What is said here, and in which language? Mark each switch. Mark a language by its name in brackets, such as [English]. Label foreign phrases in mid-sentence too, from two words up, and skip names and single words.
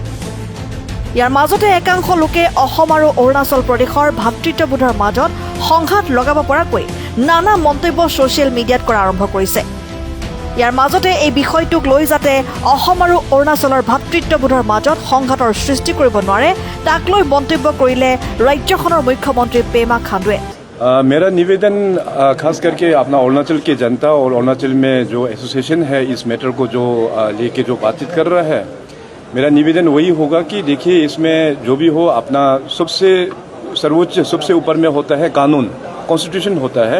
[Assamese] ইয়াৰ মাজতে একাংশ লোকে অসম আৰু অৰুণাচল প্ৰদেশৰ ভাতৃত্ববোধৰ মাজত সংঘাত লগাব পৰাকৈ নানা মন্তব্য ছ'চিয়েল মিডিয়াত কৰা আৰম্ভ কৰিছে। ইয়াৰ মাজতে এই বিষয়টোক লৈ যাতে অসম আৰু অৰুণাচলৰ ভাতৃত্ববোধৰ মাজত সংঘাতৰ সৃষ্টি কৰিব নোৱাৰে তাক লৈ মন্তব্য কৰিলে ৰাজ্যখনৰ মুখ্যমন্ত্ৰী পেমা খাণ্ডুৱে। [Hindi] मेरा निवेदन खास करके अपना अरुणाचल की जनता और अरुणाचल में जो एसोसिएशन है इस मैटर को जो लेके जो बातचीत कर रहा है, मेरा निवेदन वही होगा कि देखिए इसमें जो भी हो अपना सबसे सर्वोच्च सबसे ऊपर में होता है कानून, कॉन्स्टिट्यूशन होता है।